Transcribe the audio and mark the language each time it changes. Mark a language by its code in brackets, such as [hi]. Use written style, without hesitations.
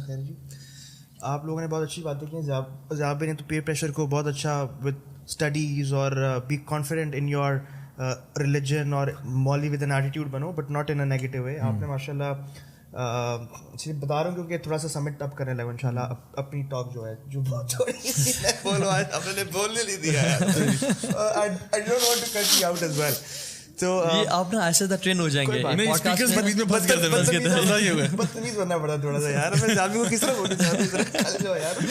[ur] خیر جی, آپ لوگوں نے بہت اچھی باتیں کی. ذیاب نے تو پیئر پریشر کو بہت اچھا ود اسٹڈیز اور [en] be confident in your religion [ur] اور مولوی ود این ایٹیٹیوڈ بنو [en] But not in a negative way. [ur] آپ نے ماشاء اللہ صرف بتا رہا ہوں کیونکہ تھوڑا سا سمٹ اپ کرنے لگا ان شاء اللہ اپنی ٹاک جو ہے جو بہت چھوٹی سی میں بولوں, آپ نے بولنے نہیں دیا ہے. [en] I don't want to cut you out as well. [ur] تو یہ آپ نا ایسے ٹرین ہو جائیں گے, بدتمیز بننا پڑا تھوڑا سا یار. میں جانبی کو کس طرح بولنا چاہتا ہوں یار,